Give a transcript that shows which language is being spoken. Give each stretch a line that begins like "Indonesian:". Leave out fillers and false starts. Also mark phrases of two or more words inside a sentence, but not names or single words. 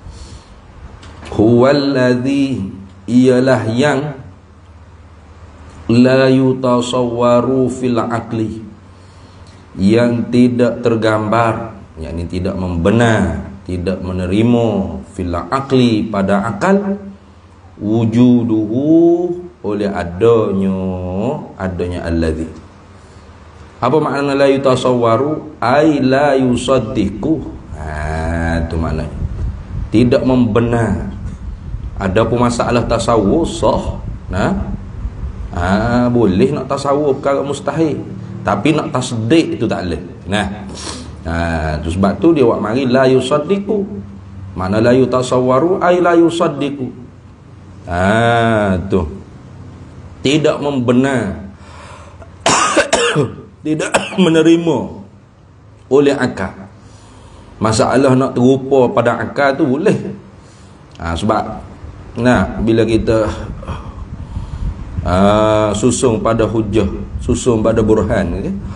Malay: Huwallazi, ialah yang
Arabic: لا يتصور في العقل,
Malay: yang tidak tergambar, yakni tidak membenar, tidak menerima
Arabic: في العقل
Malay: pada akal, wujuduhu, oleh adanya allazi. Apa makna
Arabic: لا يتصور? أي لا يصدق.
Malay: Itu maknanya tidak membenar. Ada pun masalah tasawuf sah, boleh nak tasawuf perkara mustahil, tapi nak tasdik itu tak boleh. Tu sebab tu dia buat mari
Arabic: لا يصدق. Mana لا يتصور أي لا يصدق.
Malay: Tu tidak membenar, tidak menerima oleh akal. Masalah nak terupa pada akal tu boleh. Sebab bila kita susung pada hujah, susung pada burhan, okay?